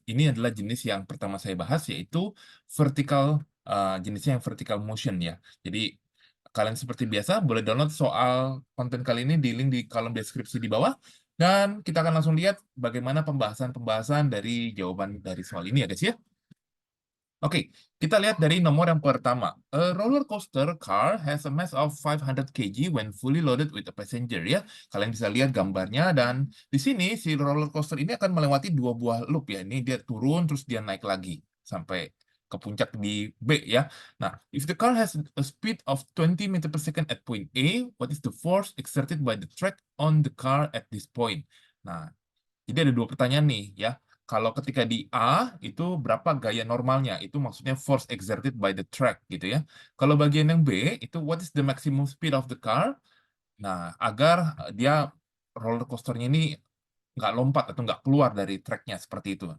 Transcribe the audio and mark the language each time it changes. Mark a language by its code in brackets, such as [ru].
[id] Ini adalah jenis yang pertama saya bahas, yaitu vertical, jenisnya yang vertical motion ya. Jadi kalian seperti biasa boleh download soal konten kali ini di link di kolom deskripsi di bawah. Dan kita akan langsung lihat bagaimana pembahasan-pembahasan dari jawaban dari soal ini ya guys ya. Oke, kita lihat dari nomor yang pertama. [en] A roller coaster car has a mass of 500 kg when fully loaded with a passenger [id] ya. Kalian bisa lihat gambarnya dan di sini si roller coaster ini akan melewati dua buah loop ya. Ini dia turun terus dia naik lagi sampai ke puncak di B ya. Nah, [en] if the car has a speed of 20 meter per second at point A, what is the force exerted by the track on the car at this point? [id] Nah, jadi ada dua pertanyaan nih ya. Kalau ketika di A itu berapa gaya normalnya? Itu maksudnya [en] force exerted by the track [id] gitu ya. Kalau bagian yang B itu [en] what is the maximum speed of the car? [id] Nah, agar dia roller coasternya ini nggak lompat atau nggak keluar dari tracknya seperti itu.